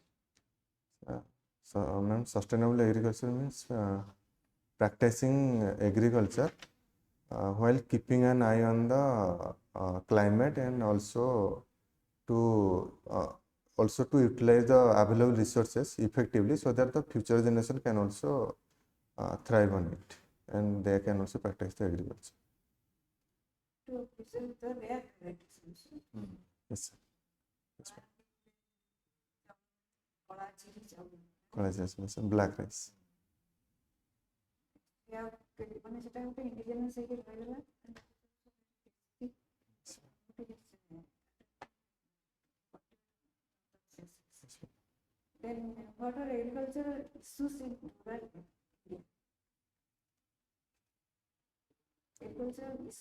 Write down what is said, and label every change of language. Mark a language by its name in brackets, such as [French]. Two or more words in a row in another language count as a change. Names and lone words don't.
[English] so ma'am sustainable agriculture means practicing agriculture while keeping an eye on the climate and also to utilize the available resources effectively so that the future generation can also thrive on it and they can also practice the agriculture. To preserve the rare varieties also. Yes, sir. Yes, ma'am. Kola, chili, chawal. Yes, sir. Black rice. Yeah, [Odia] ମାନେ ସେଟା ଗୋଟେ indigenous ହେଇକି ରହିଗଲା. [English] Then what are agricultural issues in rural India? Agricultural issues.